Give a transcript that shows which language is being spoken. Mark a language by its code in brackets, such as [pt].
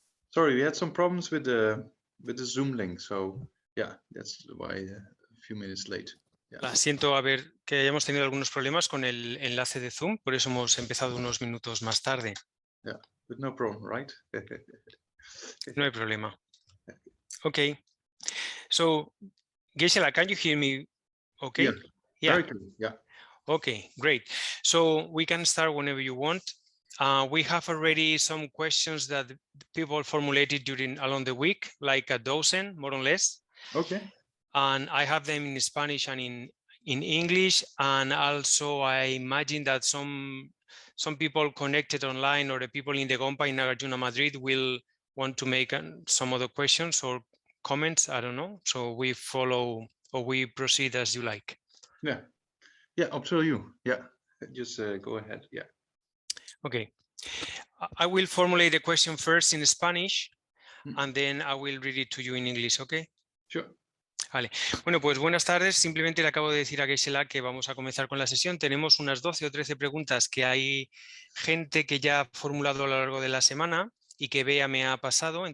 [en] Sorry, we had some problems with the Zoom link, so yeah, that's why a few minutes late. Yeah. [es] Siento que hayamos tenido algunos problemas con el enlace de Zoom, por eso hemos empezado unos minutos más tarde. [en] Yeah, but no problem, right? [es] No hay problema. Okay. [en] So, Geshe-la, can you hear me okay? Yeah. Very clear. Yeah. Okay, great. So we can start whenever you want. We have already some questions that people formulated along the week, like a dozen, more or less. Okay. And I have them in Spanish and in English. And also I imagine that some people connected online or the people in the Gompa in Nagarjuna Madrid will want to make some other questions or comments. I don't know. So we follow or we proceed as you like. Yeah. Yeah, up to you. Yeah. Just go ahead. Yeah. Okay. I will formulate the question first in Spanish and then I will read it to you in English, okay? Sure. [es] Vale. Bueno, pues buenas tardes. Simplemente le acabo de decir a Geshe-la que vamos a comenzar con la sesión. Tenemos unas 12 o 13 preguntas que hay gente que ya ha formulado a lo largo de la semana y que Bea me ha pasado.